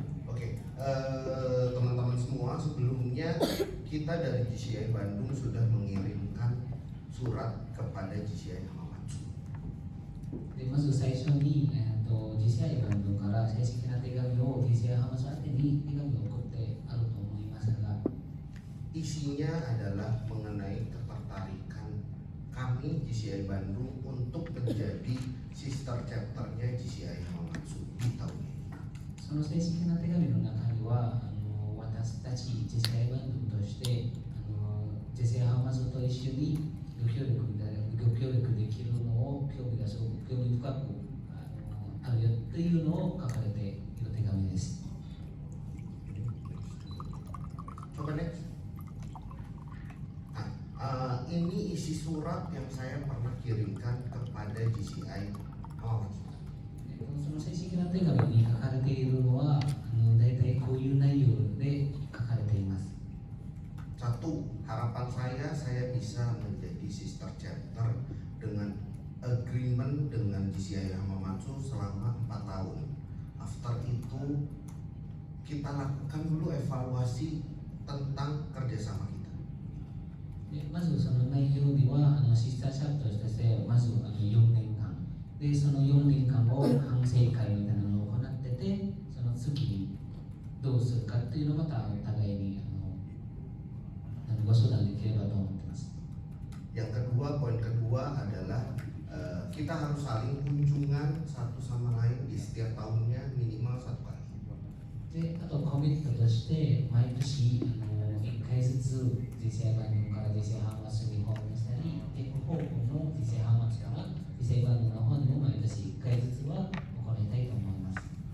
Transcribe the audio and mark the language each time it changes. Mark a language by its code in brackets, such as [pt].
[id] Oke, teman-teman semua, sebelumnya kita dari JCI Bandung sudah mengirimkan surat kepada JCI Hamamatsu. [ja] でまず最初に、JCI バンドから正式な手紙を JCI ハマス宛てに手紙を送ってあると思いますが、 [id] Isinya adalah mengenai ketertarikan kami JCI Bandung untuk menjadi sister chapternya JCI Hamamatsu di tahun ini. [ja] その正式な手紙の中には私たち JCI バンドとして、JCI ハマスと一緒にご協力できるのを興味深くあるよというのを書かれている手紙です。 [id] Coba next. Ini isi surat yang saya pernah kirimkan kepada JCI Hamamatsu. [ja] その正式な手紙に書かれているのは大体こういう内容で書かれています。 [id] Satu, harapan saya bisa menjadi sister chapter dengan agreement dengan JCI Hamamatsu selama 4 tahun. After itu kita lakukan dulu evaluasi tentang kerjasama kita. [ja] でまずその内容にはシスターチャプターとしてまず4年間でその4年間を反省会みたいなのを行ってて、その次にどうするかっていうのをまたお互いにご相談できればと思ってます。 [id] Yang kedua, poin kedua adalah kita harus saling kunjungan satu sama lain di setiap tahunnya minimal 1 kali. [ja] であとコミットとして毎年1回ずつ JCI バンドから JCI ハマスに訪問したり、結構方向の JCI ハマスから JCI バンドの方にも毎年1回ずつは行いたいと思います。